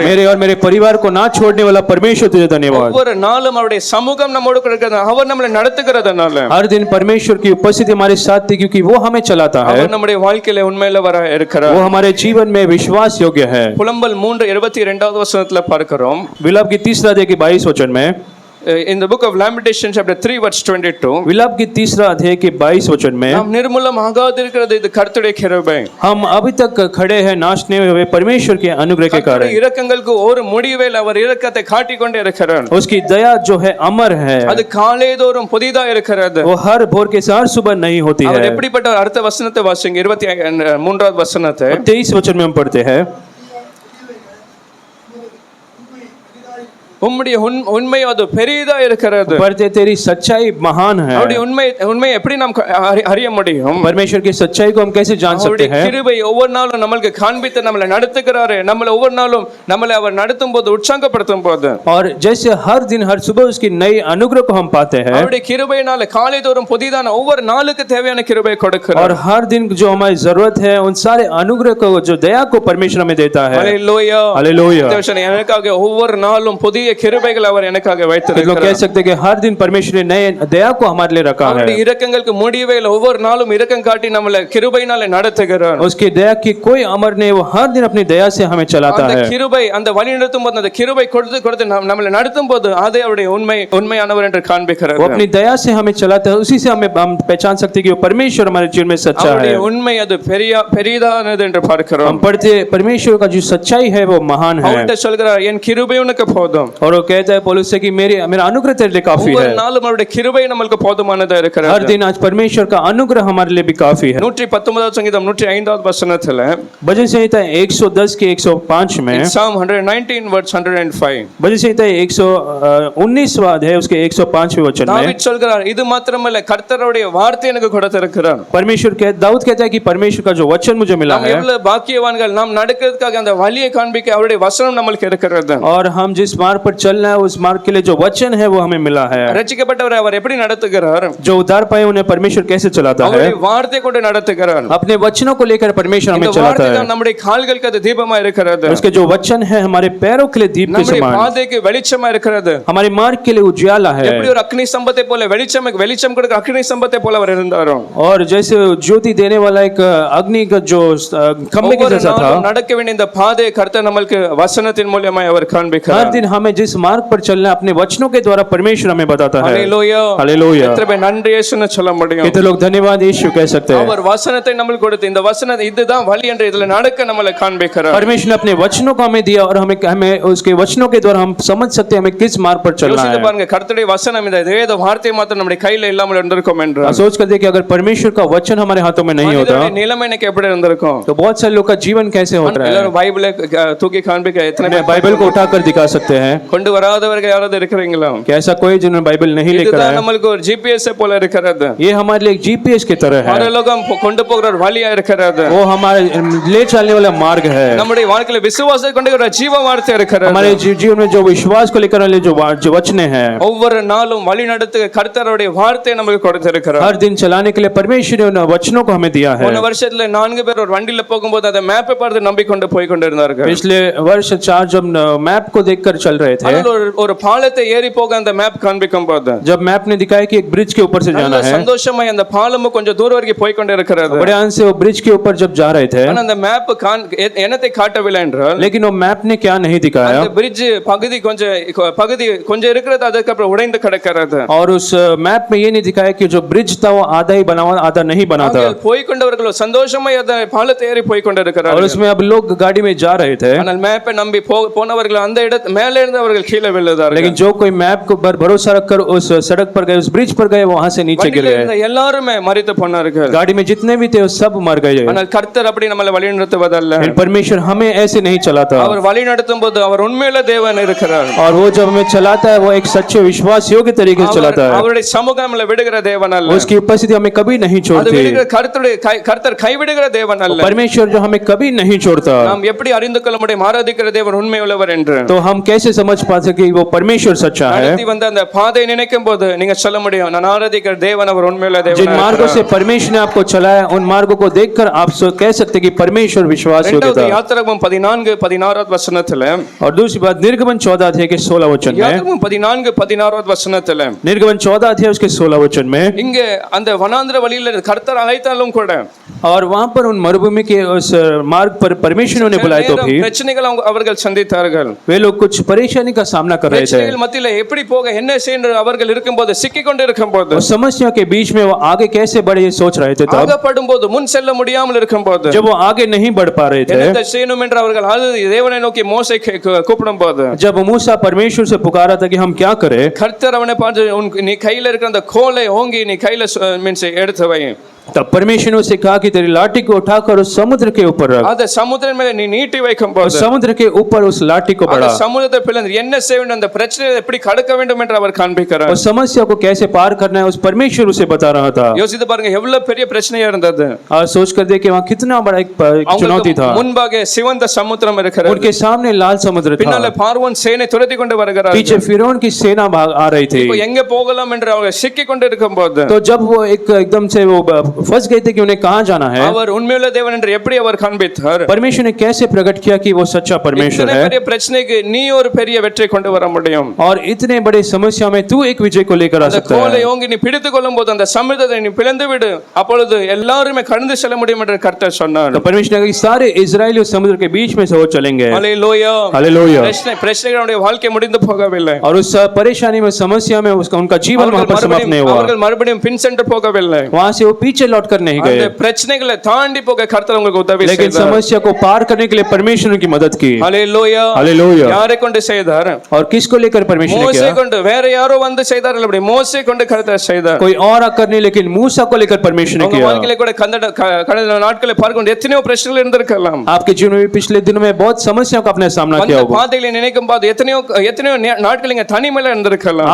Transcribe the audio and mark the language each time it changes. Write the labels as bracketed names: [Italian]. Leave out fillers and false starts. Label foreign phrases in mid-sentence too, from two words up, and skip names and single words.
[Hindi] मेरे और मेरे परिवार को ना छोड़ने वाला परमेश्वर तुझे धन्यवाद। [Tamil] ஒவ்வொரு நாளும் அவருடைய சமூகம் நம்மோடு கூட இருக்கிறது, அவர் நம்மளை நடத்துகிறதுனால, [Hindi] हर दिन परमेश्वर की उपस्थिति हमारे साथ थी, क्योंकि वो हमें चलाता है, [Tamil] அவர் நம்முடைய வாழ்க்கையில உண்மையுள்ளவராய் இருக்கிறார். [Hindi] वो हमारे जीवन में विश्वास योग्य है। [Tamil] புலம்பல் 3:22வது வசனத்துல பார்க்கிறோம், [Hindi] विलाप की 3 अध्याय के 22 वचन में, [English] in the book of Lamentations chapter 3 verse 22, [Hindi] विलाप की तीसरा अध्याय के 22 वचन में [Tamil] நாம் நிர்மூலம் ஆகாதிருக்கிறது இது கர்த்தருடைய கிருபை. [Hindi] हम अभी तक खड़े हैं नाश नहीं हुए परमेश्वर के अनुग्रह के कारण। [Tamil] இரக்கங்களுக்கு ஒரு முடிவே இல்லை, அவர் இரக்கத்தை காட்டிக்கொண்டே இருக்கிறார். [Hindi] उसकी दया जो है अमर है, [Tamil] அது காலைதோறும் புதிதா இருக்கிறது. [Hindi] वो हर भोर के साथ सुबह नहीं होती [Tamil] அவர் [Hindi] है। [Tamil] எப்படிப்பட்ட அடுத்த வசனத்தை வாசிங்க, 23வது வசனத்தை. [Hindi] 23 वचन में हम पढ़ते हैं, [Tamil] உம்முடைய உண்மை அது பெரியதா இருக்கிறது. [Hindi] पढ़ते तेरी सच्चाई महान है। [Tamil] அவருடைய உண்மை எப்படி நாம் அறிய முடியும்? [Hindi] परमेश्वर की सच्चाई को हम कैसे जान सकते हैं? [Tamil] கிருபை ஒவ்வொரு நாளும் நமக்கு காண்பித்து நம்மளை நடத்துகிறாரு. நம்மளை ஒவ்வொரு நாளும் நம்மளை அவர் நடத்தும் போது உற்சாகப்படுத்தும் போது, [Hindi] और जैसे हर दिन हर सुबह उसकी नई अनुग्रह को हम पाते हैं, [Tamil] அவருடைய கிருபையினால காலைதோறும் புதிதான ஒவ்வொரு நாளுக்கு தேவையான கிருபை கொடுக்கிறார். [Hindi] और हर दिन जो हमारी जरूरत है उन सारे अनुग्रह को, जो दया को परमेश्वर हमें देता है। हालेलुया, हालेलुया। [Tamil] எனக்காக ஒவ்வொரு நாளும் புதிய கிருபைகள் அவர் எனக்காக [Hindi] लोग [Tamil] வைத்திருக்கிறார். [Hindi] कह सकते हैं कि हर दिन परमेश्वर ने नए दया को हमारे लिए रखा है। [Tamil] அவருடைய இரக்கங்களுக்கு முடிவே இல்லை, ஒவ்வொரு நாளும் இரக்கம் காட்டி நம்மளை கிருபையினால நடத்துகிறார். [Hindi] उसकी दया की कोई अमर नहीं, वो हर दिन अपनी दया से हमें चलाता [Tamil] அந்த [Hindi] है। [Tamil] கிருபை அந்த வழி நடத்தும் போது, அந்த கிருபை கொடுத்து நம்மளை நடத்தும் போது அதே அவருடைய உண்மையானவர் என்று காண்பிக்கிறார். [Hindi] वो अपनी दया से हमें चलाता है, उसी से हम पहचान सकते हैं कि वो परमेश्वर हमारे जीवन में सच्चा है। [Tamil] அவருடைய உண்மை அது பெரியதானது என்று பார்க்கிறோம். [Hindi] हम पढ़ते परमेश्वर का जो सच्चाई है वो महान है। [Tamil] அவர்கிட்ட சொல்கிறார், என் கிருபை உனக்கு போதும். [Hindi] और वो कहता है पौलुस से कि मेरा अनुग्रह तेरे लिए काफी [Tamil] ஒவ்வொரு [Hindi] है। [Tamil] நாளும் அவருடைய கிருபை நமக்கு போதுமானதா இருக்கிறது. [Hindi] हर दिन आज परमेश्वर का अनुग्रह हमारे लिए भी काफी है। [Tamil] 119வது சங்கீதம் 105வது வசனத்துல, [Hindi] भजन संहिता 110 के 105 में, [English] Psalm 119 verse 105, [Hindi] भजन संहिता 119वां अध्याय उसके 105वें वचन में [Tamil] தாவீது சொல்கிறார், இது மாத்திரமல்ல கர்த்தருடைய வார்த்தை எனக்கு கொடுத்திருக்கிறார். [Hindi] परमेश्वर दाऊद कहता है कि परमेश्वर का जो वचन मुझे मिला [Tamil] நாம் [Hindi] है, [Tamil] எவ்வளவு பாக்கியவான்கள், நாம் நடக்கிறதுக்காக அந்த வழியை காண்பிக்க அவருடைய வசனம் நமக்கு இருக்கிறது. [Hindi] और हम जिस मार्ग पर चल रहे हैं उस मार्ग के लिए जो वचन है वो हमें मिला है। [Tamil] ரட்சிக்கப்பட்டவரை அவர் எப்படி நடத்துகிறார்? [Hindi] जो उद्धार पाए उन्हें परमेश्वर कैसे चलाता है? [Tamil] அவருடைய வார்த்தை கொண்டு நடத்துகிறார். [Hindi] अपने वचनों को लेकर परमेश्वर हमें [Tamil] இந்த [Hindi] चलाता [Tamil] வார்த்தை [Hindi] है। [Tamil] தான் நம்முடைய கால்களுக்கு அது தீபமா இருக்கிறது. [Hindi] उसके जो वचन है हमारे पैरों के लिए दीप के [Tamil] நம்முடைய [Hindi] समान, [Tamil] பாதைக்கு வெளிச்சமா இருக்கிறது. [Hindi] हमारे मार्ग के लिए उजाला है। [Tamil] எப்படி ஒரு அக்னி ஸ்தம்பத்தை போல வெளிச்சம் கொடுக்கிற அக்னி ஸ்தம்பத்தை போல அவர் இருந்தாரோ, [Hindi] और जैसे ज्योति देने वाला एक अग्नि का जो खंभे के जैसा था, [Tamil] நடக்க வேண்டிய இந்த பாதையை கர்த்தர் நமக்கு வசனத்தின் மூலமாய் அவர் காண்பிக்கிறார். [Hindi] हर दिन हमें जिस मार्ग पर चलना है अपने वचनों के द्वारा परमेश्वर हमें बताता है। हालेलुया, हालेलुया। [Tamil] எத்தனை பேர் நன்றி இயேசுன்னு சொல்ல முடியும்? [Hindi] कितने लोग धन्यवाद यीशु कह सकते हैं? [Tamil] அவர் வசனத்தை நமக்கு கொடுத்து இந்த வசனம் இதுதான் வழி என்று இதுல நடக்க நம்மளை காண்பிக்கிறார். [Hindi] परमेश्वर ने अपने वचनों को हमें दिया और हमें उसके वचनों के द्वारा हम समझ सकते हैं हमें किस मार्ग पर चलना है। [Tamil] பாருங்க, கர்த்தருடைய வசனம் இந்த வேத வார்த்தை மாத்திரம் நம்முடைய கையில இல்லாமல் இருந்திருக்கும் என்று [Hindi] सोच कर देखिए, अगर परमेश्वर का वचन हमारे हाथों में नहीं होता [Tamil] நிலைமை எனக்கு எப்படி இருந்திருக்கும்? [Hindi] तो बहुत सारे लोग का जीवन कैसे होता है। [Tamil] எல்லாரும் பைபிளை தூக்கி காண்பிக்க எத்தனை பேர் [Hindi] बाइबल को उठाकर दिखा सकते हैं? [Tamil] கொண்டு வராதவர்கள் யாராவது இருக்கிறீங்களா? [Hindi] क्या ऐसा कोई जिन्होंने बाइबल नहीं लेकर [Tamil] இதுதான் [Hindi] आया? [Tamil] நமக்கு ஒரு ஜிபிஎஸ் போல இருக்கிறது. [Hindi] ये हमारे लिए एक जीपीएस की तरह है। [Tamil] பரலோகம் கொண்டு போகிற ஒரு வழியா இருக்கிறது. [Hindi] वो हमारे ले चलने वाला मार्ग है। [Tamil] நம்முடைய வாழ்க்கையில விசுவாசத்தை கொண்டு வர ஜீவ வார்த்தை இருக்கிறது. [Hindi] हमारे जीवन में जो विश्वास को लेकर वाले जो वचने हैं, [Tamil] ஒவ்வொரு நாளும் வழி நடத்த கர்த்தருடைய வார்த்தை நமக்கு கொடுத்திருக்கிறார். [Hindi] हर दिन चलाने के लिए परमेश्वर ने उन वचनों को हमें दिया है। [Tamil] போன வருஷத்துல 4 பேர் ஒரு வண்டியில போகும்போது அந்த மேப்பை பார்த்து நம்பிக்கொண்டு போய் கொண்டிருந்தார்கள். [Hindi] पिछले वर्ष 4 जब मैप को देखकर चल रहे थे, [Tamil] ஒரு பாலத்தை ஏறி போக அந்த மேப் காண்பிக்கும் போது [Hindi] जब मैप ने दिखाया कि एक ब्रिज के ऊपर से जाना है, [Tamil] சந்தோஷமா அந்த பாலமும் கொஞ்சம் தூரம் வரைக்கும் போய் கொண்டு இருக்கிறது. [Hindi] बड़े अंश से वो ब्रिज के ऊपर जब जा रहे थे, [Tamil] ஆனா அந்த மேப் என்னத்தை காட்டவில்லை என்றால், [Hindi] लेकिन वो मैप ने क्या नहीं दिखाया, [Tamil] அந்த பிரிட்ஜ் பகுதி கொஞ்சம் இருக்கிறது, அதுக்கு அப்புறம் உடைந்து கிடக்கிறது. [Hindi] और उस मैप में ये नहीं दिखाया कि जो ब्रिज था वो आधा ही बना हुआ आधा नहीं बना था। [Tamil] போய் கொண்டவர்கள் சந்தோஷமா அந்த பாலத்தை ஏறி போய் கொண்டிருக்கிறார்கள். [Hindi] और उसमें अब लोग गाड़ी में जा रहे थे, [Tamil] ஆனால் மேப்பை நம்பி போனவர்கள் அந்த இடத்து மேலே இருந்து அவர்கள் கீழே விழுந்தார்கள். [Hindi] लेकिन जो कोई मैप को पर भरोसा रखकर उस सड़क पर गए, उस ब्रिज पर गए, वहां से नीचे गिर गए। [Tamil] எல்லாரும் மரித்து போனார்கள். [Hindi] गाड़ी में जितने भी थे वो सब मर गए। [Tamil] ஆனால் கர்த்தர் அப்படி நம்மளை வழிநடத்துவதல்ல. [Hindi] परमेश्वर हमें ऐसे नहीं चलाता। [Tamil] அவர் வழிநடத்தும் போது அவர் உண்மையிலே தேவன் இருக்கிறார். [Hindi] और वो जब हमें चलाता है वो एक सच्चे विश्वास योग्य तरीके से चलाता है। [Tamil] அவருடைய சமூகம் நம்மளை விடுகிற தேவன் அல்ல. [Hindi] उसकी उपस्थिति हमें कभी नहीं छोड़ती। [Tamil] கர்த்தர் கைவிடுகிற தேவன் அல்ல. [Hindi] परमेश्वर जो हमें कभी नहीं छोड़ता। [Tamil] நாம் எப்படி அறிந்து கொள்ள முடியும் ஆராதிக்கிற தேவன் உண்மை உள்ளவர் என்று? [Hindi] तो हम कैसे समझ पाते कि वो परमेश्वर सच्चा है? [Tamil] நடத்தி வந்த அந்த பாதை நினைக்கும் போது நீங்க சொல்ல முடியும், நான் ஆராதிக்கிற தேவன் அவர் உண்மையுள்ள தேவன். [Hindi] जिन मार्गों से परमेश्वर ने आपको चलाया उन मार्गों को देखकर आप कह सकते कि परमेश्वर विश्वास योग्य था। [Tamil] யாத்திராகமம் 14:16 வசனத்துல, [Hindi] और दूसरी बात निर्गमन 14 अध्याय के 16 वचन में, [Tamil] யாத்திராகமம் 14:16 வசனத்துல, [Hindi] निर्गमन 14 अध्याय उसके 16 वचन में, [Tamil] இங்க அந்த வனாந்திர வழியில கர்த்தர் அழைத்தாலும் கூட [Hindi] और वहां पर उन मरुभूमि के उस मार्ग पर परमेश्वर ने उन्हें बुलाए तो भी [Tamil] பிரச்சனைகள் அவர்கள் சந்தித்தார்கள். [Hindi] वे लोग कुछ परेशानी का सामना कर रहे थे। [Tamil] பிரச்சனைகள் மத்தியில எப்படி போக என்ன செய்ய அவர்கள் இருக்கும்போது சிக்கிக்கொண்டு இருக்கும்போது [Hindi] उस समस्या के बीच में वो आगे कैसे बढ़े ये सोच रहे थे। तब [Tamil] ஆகப்படும்போது முன் செல்ல முடியாமல் இருக்கும்போது [Hindi] जब वो आगे नहीं बढ़ पा रहे थे, [Tamil] என்ன செய்யணும் என்று அவர்கள் அழுது தேவனை நோக்கி மோசே கூப்பிடும்போது [Hindi] जब मूसा परमेश्वर से पुकारा था कि हम क्या करें, [Tamil] கர்த்தர் அவனை பார்த்து நீ கையில இருக்கிற அந்த கோலை ஓங்கி நீ கையில மீன்ஸ் எடுத்து வை. [Hindi] तब परमेश्वर ने उसे कहा कि तेरी लाठी को उठाकर उस समुद्र के ऊपर रख। [Tamil] அந்த சமுத்திரம் மேல நீ நீட்டி வைக்கும்போது [Hindi] समुद्र के ऊपर उस लाठी को [Tamil] அந்த [Hindi] बढ़ा। [Tamil] சமுத்திரத்தை பிளந்து என்ன செய்ய வேண்டும் அந்த பிரச்சனையை எப்படி கடக்க வேண்டும் என்று அவர் காண்பிக்கிறார். [Hindi] उस समस्या को कैसे पार करना है उस परमेश्वर उसे बता रहा था। [Tamil] யோசித்து பாருங்க எவ்வளவு பெரிய பிரச்சனையா இருந்தது. [Hindi] और सोच कर देखिए वहाँ कितना बड़ा एक चुनौती था। [Tamil] முன்பாக சிவந்த சமுத்திரம் இருக்கிறது. [Hindi] उनके सामने लाल समुद्र था। [Tamil] பின்னால பார்வோன் சேனை துரத்தி கொண்டு வருகிறார். [Hindi] पीछे फिरौन की सेना आ रही थी। [Tamil] இப்போ எங்க போகலாம் என்று அவங்க சிக்கிக் கொண்டு இருக்கும்போது [Hindi] तो जब वो एकदम से वो फंस गए थे कि उन्हें कहाँ जाना है, [Tamil] அவர் உண்மையுள்ள தேவன் என்று எப்படி அவர் காண்பித்தார். [Hindi] परमेश्वर ने कैसे प्रकट किया कि वो सच्चा परमेश्वर इतने है। [Tamil] பெரிய பிரச்சனைக்கு நீ ஒரு பெரிய வெற்றி கொண்டு வர முடியும். [Hindi] और इतने बड़े समस्या में तू एक विजय को लेकर आ [Tamil] அந்த [Hindi] सकता [Tamil] கோலை [Hindi] है। [Tamil] ஓங்கி நீ பிடித்துக் கொள்ளும்போது அந்த சமுத்திரத்தை நீ பிளந்து விடு அப்பொழுது எல்லாரும் கடந்து செல்ல முடியும் என்று கர்த்தர் சொன்னார். [Hindi] तो परमेश्वर ने कहा कि सारे इजरायली उस समुद्र के बीच में से वो चलेंगे। हालेलुया हालेलुया। [Tamil] பிரச்சனைகளுடைய வாழ்க்கை முடிந்து போகவில்லை. [Hindi] और उस परेशानी में समस्या में उसका उनका जीवन वहां पर समाप्त नहीं हुआ। [Tamil] அவர்கள் மறுபடியும் பின் சென்று போகவில்லை. [Hindi] वहां से वो पीछे लौट कर नहीं [Tamil] அந்த [Hindi] गए, [Tamil] பிரச்சனைகளை தாண்டி போக கர்த்தர் உங்களுக்கு உதவி [Hindi] लेकिन [Tamil] செய்தார். [Hindi] समस्या को पार करने के लिए परमेश्वर ने की मदद की। हालेलुया हालेलुया। [Tamil] யாரை கொண்டு செய்தார்? [Hindi] और किसको लेकर परमेश्वर ने [Tamil] மோசே [Hindi] किया? [Tamil] கொண்டு வேற யாரோ வந்து செய்தார்கள் அப்படி மோசே கொண்டு கர்த்தர் செய்தார். [Hindi] कोई और आकर नहीं, लेकिन मूसा को लेकर परमेश्वर ने [Tamil] உங்க [Hindi] किया। [Tamil] வாழ்க்கையில கூட கடந்த நாட்களை பார்க்கும் எத்தனையோ பிரச்சனைகள் இருந்திருக்கலாம். [Hindi] आपके जीवन में पिछले दिनों में बहुत समस्याओं का अपने सामना किया [Tamil] அந்த [Hindi] होगा। [Tamil] பாதைகளை நினைக்கும் போது எத்தனையோ எத்தனையோ நாட்கள் நீங்க தனிமையில இருந்திருக்கலாம்.